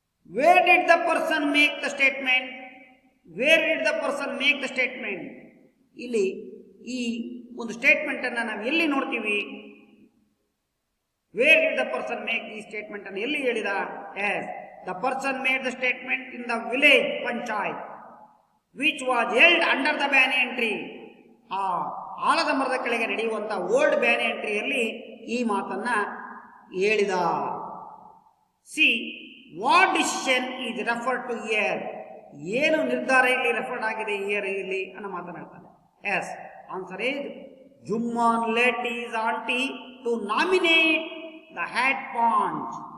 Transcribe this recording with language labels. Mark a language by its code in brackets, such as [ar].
[en] Where did the person make the statement? Where did the person make the statement? [kn] ಇಲ್ಲಿ ಈ ಒಂದು statement ಅನ್ನು ನಾವು ಎಲ್ಲಿ ನೋಡ್ತೀವಿ? [en] where did the person make ಈ statement [kn] ಅನ್ನು ಎಲ್ಲಿ ಹೇಳಿದ? [en] Yes, the person made the statement in the village panchayat which was held under the banyan tree. [kn] ಆ ಆಲದ ಮರದ ಕೆಳಗೆ ನಡೆಯುವಂತ ಓಲ್ಡ್ ಬ್ಯಾನಿಯನ್ ಟ್ರೀಯಲ್ಲಿ ಈ ಮಾತನ್ನ ಹೇಳಿದ. [en] See, what decision is referred to here? [kn] ಏನು ನಿರ್ಧಾರ ಇಲ್ಲಿ ರೆಫರ್ಡ್ ಆಗಿದೆ ಹಿಯರ್ ಇಲ್ಲಿ ಅನ್ನೋ ಮಾತನಾಡ್ತಾನೆ. [en] Yes, answer is Jumman let is aunty to nominate the head panch.